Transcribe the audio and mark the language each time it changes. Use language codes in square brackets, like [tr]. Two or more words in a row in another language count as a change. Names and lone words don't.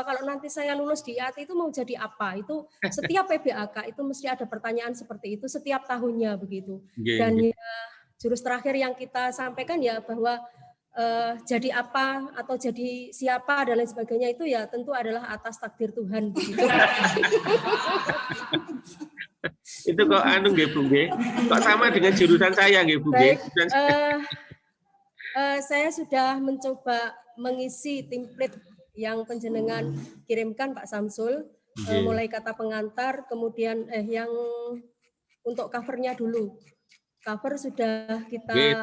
[id] Kalau nanti saya lulus di IAT itu mau jadi apa? Itu setiap PBAK itu mesti ada pertanyaan seperti itu setiap tahunnya begitu. Dan ya, jurus terakhir yang kita sampaikan ya bahwa jadi apa atau jadi siapa dan lain sebagainya itu ya tentu adalah atas takdir Tuhan begitu. Itu kok anu nggih Bu nggih. Kok sama dengan jurusan saya nggih Bu nggih. Baik, saya sudah mencoba mengisi template yang panjenengan kirimkan Pak Samsul, mulai kata pengantar, kemudian yang untuk covernya dulu. Cover sudah kita.